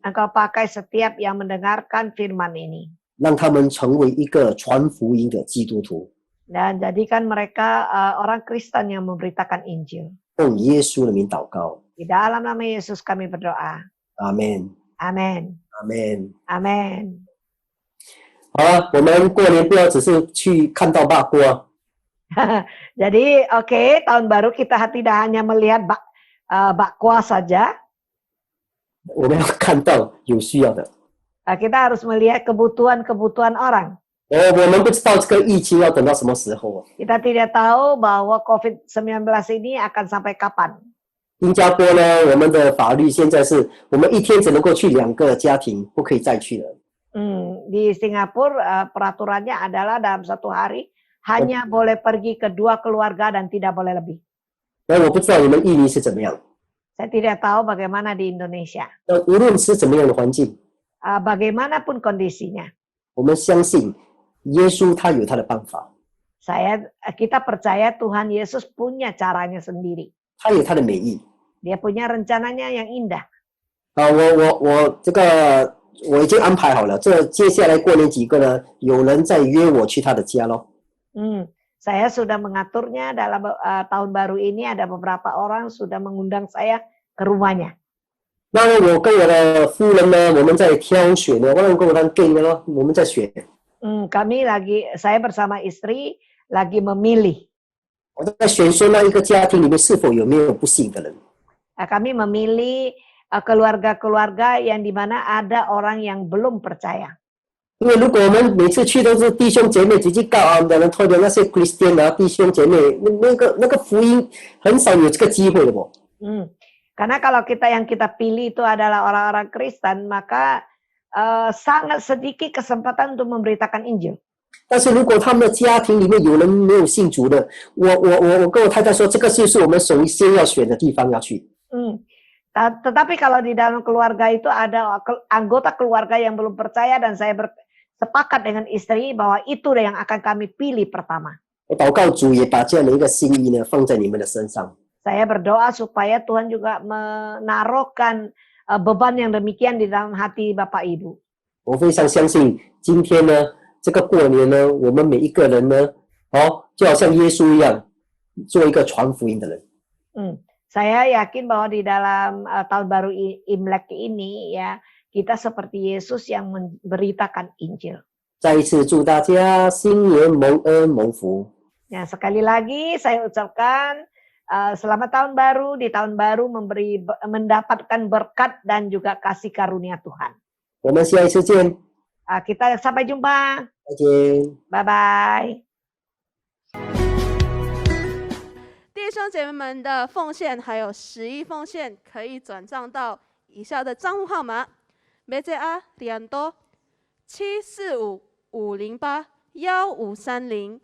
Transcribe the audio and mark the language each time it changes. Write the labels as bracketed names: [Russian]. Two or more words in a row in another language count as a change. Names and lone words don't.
[Indonesian] Engkau pakai setiap yang mendengarkan firman ini. [Chinese] 让他们成为一个传福音的基督徒。 [Indonesian] Dan jadikan mereka orang Kristen yang memberitakan Injil. [Chinese] 奉耶稣的名祷告， [Indonesian] Di dalam nama Yesus kami berdoa. [Chinese] 阿门， [Indonesian] Amin. [Chinese] 阿门。 [Indonesian] Amin. [Chinese] 好了，我们过年不要只是去看到八锅， [Indonesian] Jadi oke, tahun baru kita tidak hanya melihat bakwa saja. [Chinese] 我们要看到有需要的。 [Indonesian] Kita harus melihat kebutuhan-kebutuhan orang. [Chinese] 我们不知道这个疫情要等到什么时候啊？ [Indonesian] Kita tidak tahu bahwa COVID-19 ini akan sampai kapan. [Chinese] 新加坡呢，我们的法律现在是我们一天只能够去2个家庭，不可以再去了。 [Indonesian] Di Singapura peraturannya adalah dalam satu hari hanya boleh pergi ke 2 keluarga dan tidak boleh lebih. [Chinese] 那我不知道你们印尼是怎么样。 [Indonesian] Saya tidak tahu bagaimana di Indonesia. [Chinese] 那无论是怎么样的环境， [Indonesian] Bagaimanapun kondisinya, [Chinese] 我们相信耶稣他有他的办法， [Indonesian] kita percaya Tuhan Yesus punya caranya sendiri. [Chinese] 他有他的美意。 [Indonesian] Dia punya rencananya yang indah. [Chinese] 我这个我已经安排好了，这接下来过年几个呢，有人在约我去他的家咯。 [Indonesian] Saya sudah mengaturnya dalam tahun baru ini ada beberapa orang sudah mengundang saya ke rumahnya. [Chinese] 那我跟我的夫人呢，我们在挑选呢，我能够当 gay 的咯，我们在选。 [Indonesian] Saya bersama istri lagi memilih. [Chinese] 我在选说那一个家庭里面是否有没有不信的人。 [Indonesian] Kami memilih keluarga-keluarga yang di mana ada orang yang belum percaya. [Chinese] 因为如果我们每次去都是弟兄姐妹直接告我们的人，特别那些 Christian 啊弟兄姐妹，那个福音很少有这个机会的不。 [Indonesian] Karena kalau yang kita pilih itu adalah orang-orang Kristen, maka sangat sedikit kesempatan untuk memberitakan Injil. [Chinese] 但是如果他们的家庭里面有人没有信主的，我跟我太太说，这个就是我们首先要选的地方要去。 [Indonesian] Tetapi kalau di dalam keluarga itu ada anggota keluarga yang belum percaya dan saya sepakat dengan istri bahwa itu yang akan kami pilih pertama. [Chinese] 我祷告主也把这样的一个心意呢放在你们的身上。 [Indonesian] Saya berdoa supaya Tuhan juga menaruhkan beban yang demikian di dalam hati Bapak Ibu. [Chinese] 我非常相信今天呢，这个过年呢，我们每一个人呢， 就好像耶稣一样，做一个传福音的人。 [Indonesian] Saya yakin bahwa di dalam tahun baru Imlek ini ya, kita seperti Yesus yang memberitakan Injil. [Chinese] 再一次祝大家新年蒙恩蒙福。 [Indonesian] Ya, sekali lagi saya ucapkan selamat tahun baru, di tahun baru mendapatkan berkat dan juga kasih karunia Tuhan. [Chinese] 我们下一次见。 [Indonesian] Kita sampai jumpa. [Chinese] 再见。拜拜。弟兄姐妹们的奉献还有11奉献可以转账到以下的账户号码：BCA Rianto 7455081530。